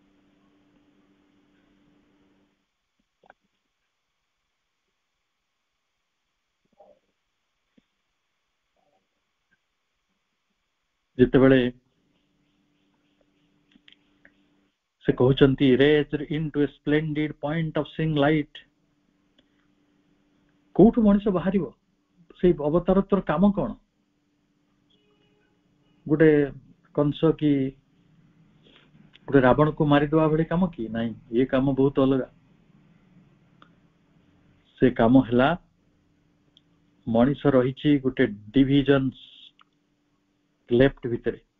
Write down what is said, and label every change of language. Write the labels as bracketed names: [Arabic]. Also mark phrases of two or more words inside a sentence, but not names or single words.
[Odia] ଯେତେବେଳେ ସେ କହୁଛନ୍ତି [English] raised into a splendid point of seeing light, [Odia] କୋଉଠୁ ମଣିଷ ବାହାରିବ? ସେଇ ଅବତାରତ୍ୱର କାମ କଣ? ଗୋଟେ କଂସ କି ଗୋଟେ ରାବଣକୁ ମାରିଦେବା ଭଳି କାମ କି? ନାହିଁ, ଏ କାମ ବହୁତ ଅଲଗା। ସେ କାମ ହେଲା, ମଣିଷ ରହିଛି ଗୋଟେ [English] division left [Odia] ଭିତରେ,